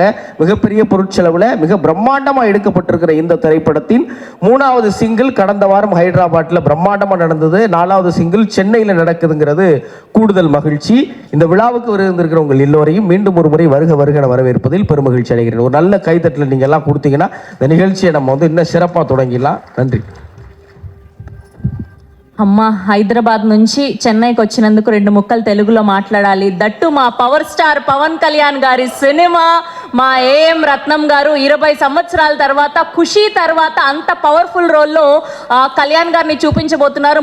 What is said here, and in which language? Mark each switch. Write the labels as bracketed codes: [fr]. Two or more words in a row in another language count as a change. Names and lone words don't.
[ta] மிகப்பெரிய பொருட்செலவில் மிக பிரம்மாண்டமாக எடுக்கப்பட்டிருக்கிற இந்த திரைப்படத்தின் 3வது சிங்கிள் கடந்த வாரம் ஹைதராபாத்தில் பிரம்மாண்டமாக நடந்தது. 4வது சிங்கிள் சென்னையில் நடக்குதுங்கிறது கூடுதல் மகிழ்ச்சி. இந்த விழாவுக்கு வருகின்ற உங்கள் எல்லோரையும் மீண்டும் ஒரு முறை வருக வருகன வரவேற்பதில் பெருமகிழ்ச்சி அடைகிறேன். ஒரு நல்ல கைத்தட்டில் நீங்கள் எல்லாம் கொடுத்தீங்கன்னா இந்த நிகழ்ச்சியை நம்ம இன்னும் சிறப்பாக தொடங்கிடலாம். நன்றி. [te] అమ్మ హైదరాబాద్ నుంచి చెన్నైకి వచ్చినందుకు 2 ముక్కలు తెలుగులో మాట్లాడాలి. దట్టు మా పవర్ స్టార్ పవన్ కళ్యాణ్ గారి సినిమా, మా ఏఎం రత్నం గారు 20 సంవత్సరాల తర్వాత ఖుషి తర్వాత అంత పవర్ఫుల్ రోల్లో కళ్యాణ్ గారిని చూపించబోతున్నారు.